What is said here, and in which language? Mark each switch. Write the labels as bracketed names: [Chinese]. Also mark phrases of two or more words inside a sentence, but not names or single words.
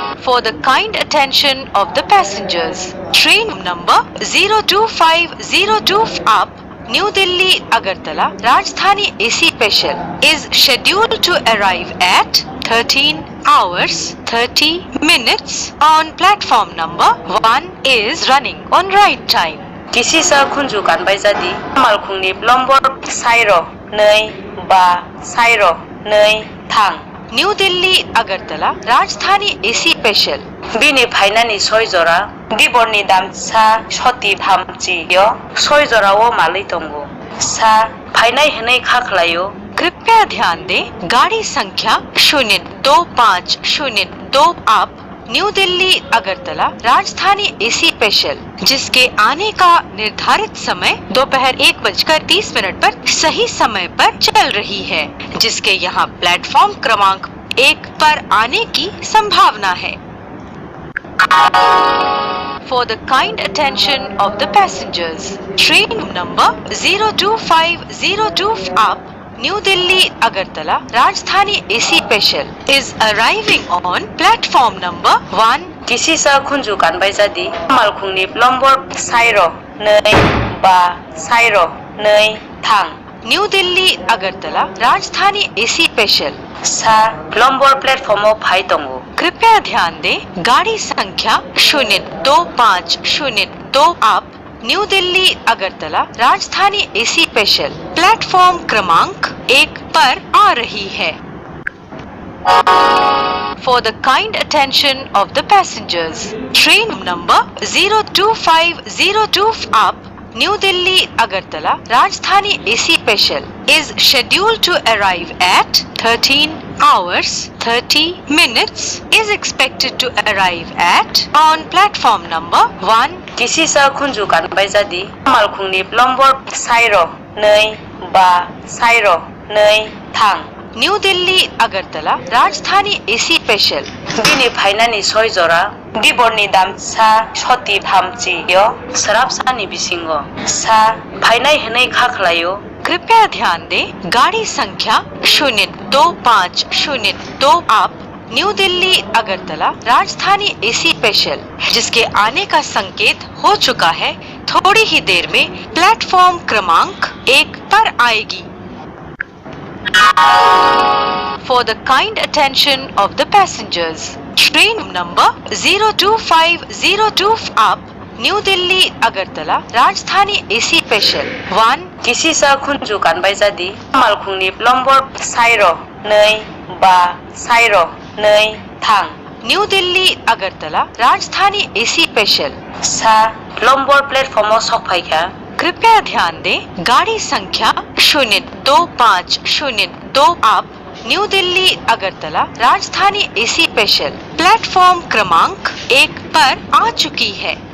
[English] For the kind attention of the passengers, train number 02502 up New Delhi Agartala Rajdhani AC special is scheduled to arrive at 13 hours 30 minutes on platform number 1 is running on right time. [Kok Borok] Kisisa khunju kanbaijadi malkhungni nomber sairo 2 ba sairo 2 thang New Delhi Agartala Rajdhani AC special bini phainani 6 jora diborni dam sa soti thamchi yo 6 jora o malai tongo sa phainai henai khakhlayo. [Hindi] कृपया ध्यान दें, गाड़ी संख्या 02502 अप न्यू दिल्ली अगरतला राजधानी एसी स्पेशल जिसके आने का निर्धारित समय दोपहर 1:30 पर सही समय पर चल रही है, जिसके यहाँ प्लेटफॉर्म क्रमांक 1 पर आने की संभावना है. [English] For the kind attention of the passengers, train number 02502 up New Delhi Agartala Rajdhani AC special is arriving on platform number 1. [Kok Borok] Kisisa khunju kanbaijadi malkhungni nomber sairo 2 ba sairo 2 thang New Delhi Agartala Rajdhani AC special sa nomber platform o phai tongo. [Hindi] कृपया ध्यान दें, गाड़ी संख्या 02502 अप न्यू दिल्ली अगरतला राजधानी एसी स्पेशल प्लेटफॉर्म क्रमांक 1 पर आ रही है. [English] For the kind attention of the passengers, train number 02502 up New Delhi Agartala Rajdhani AC special is scheduled to arrive at 13 hours 30 minutes is expected to arrive at on platform number 1. [Kok Borok] Kisisa khunju kanbaijadi malkhungni nomber sairo 2 ba sairo 2 thang न्यू दिल्ली अगरतला राजधानी एसी स्पेशल bini phainani 6 jora diborni dam sa soti thamchi yo sarapsani bisingo sa phainai henai khakhlayo. [Hindi] कृपया ध्यान दें, गाड़ी संख्या 02502 अप न्यू दिल्ली अगरतला राजधानी एसी स्पेशल जिसके आने का संकेत हो चुका है, थोड़ी ही देर में प्लेटफॉर्म क्रमांक 1 पर आएगी. [English] For the kind attention of the passengers, train number 02502 up New Delhi Agartala Rajdhani AC special 1. [Kok Borok] Kisisa khunju kanbaijadi malkhungni nomber sairo 2 ba sairo 2 thang न्यू दिल्ली अगरतला राजधानी एसी स्पेशल sa nomber platform o sokphaikha. [Hindi] कृपया ध्यान दें, गाड़ी संख्या 02502 अप न्यू दिल्ली अगरतला राजधानी एसी स्पेशल प्लेटफॉर्म क्रमांक 1 पर आ चुकी है.